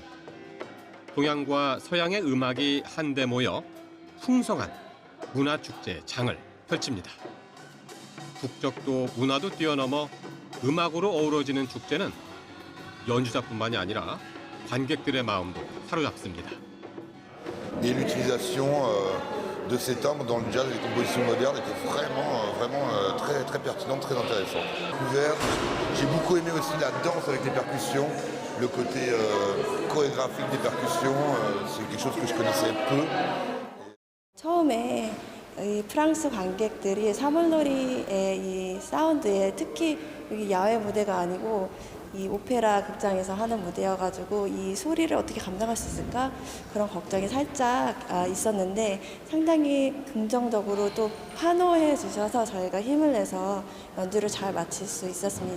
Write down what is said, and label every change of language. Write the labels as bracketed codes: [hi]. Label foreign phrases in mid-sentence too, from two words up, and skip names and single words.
[ko] 동양과 서양의 음악이 한데 모여 풍성한 문화축제의 장을 펼칩니다. 국적도 문화도 뛰어넘어 음악으로 어우러지는 축제는 연주자뿐만이 아니라 관객들의 마음도 사로잡습니다. [fr] Et l'utilisation de ces timbres dans le jazz et les compositions modernes était vraiment très pertinente, très intéressante. J'ai beaucoup aimé aussi la danse avec les percussions, le côté chorégraphique des percussions, c'est quelque chose que je connaissais peu. [ko] 처음에 이 프랑스 관객들이 사물놀이의 이 사운드에 특히 여기 야외 무대가 아니고 이 오페라 극장에서 하는 무대여가지고 이 소리를 어떻게 감당할 수 있을까 그런 걱정이 살짝 있었는데 상당히 긍정적으로 또 환호해 주셔서 저희가 힘을 내서 연주를 잘 마칠 수 있었습니다.